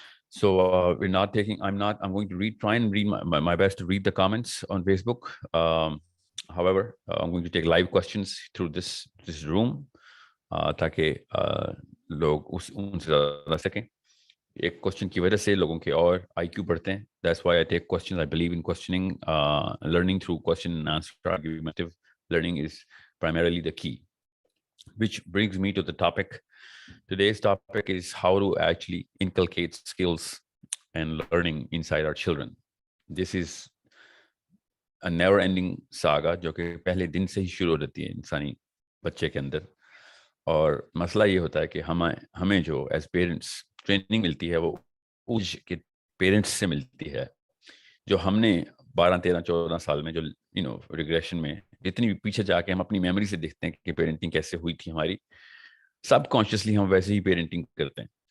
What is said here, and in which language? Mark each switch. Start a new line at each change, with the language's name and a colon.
English: So I'm going to try and read my best to read the comments on Facebook. However, I'm going to take live questions through this room
Urdu: تاکہ لوگ ان سے زیادہ سکیں. ایک question کی وجہ سے لوگوں کے اور آئی کیو بڑھتے ہیں.
English: That's why I take questions. I believe in questioning, learning through question and answer. Argumentative learning is primarily the key. which brings me to the topic. Today's topic is how to actually inculcate skills and learning inside our children. This is a never ending saga
Urdu: جو کہ پہلے دن سے ہی شروع ہو جاتی ہے انسانی بچے کے اندر. اور مسئلہ یہ ہوتا ہے کہ ہمیں جو
English: as parents
Urdu: ٹریننگ ملتی ہے وہ اس کے پیرنٹس سے ملتی ہے, جو ہم نے 12-13-14 سال میں جو ریگریشن میں جتنی بھی پیچھے جا کے ہم اپنی میموری سے دیکھتے ہیں کہ پیرنٹنگ کیسے ہوئی تھی ہماری, سب کانشیسلی ہم ویسے ہی پیرنٹنگ کرتے ہیں.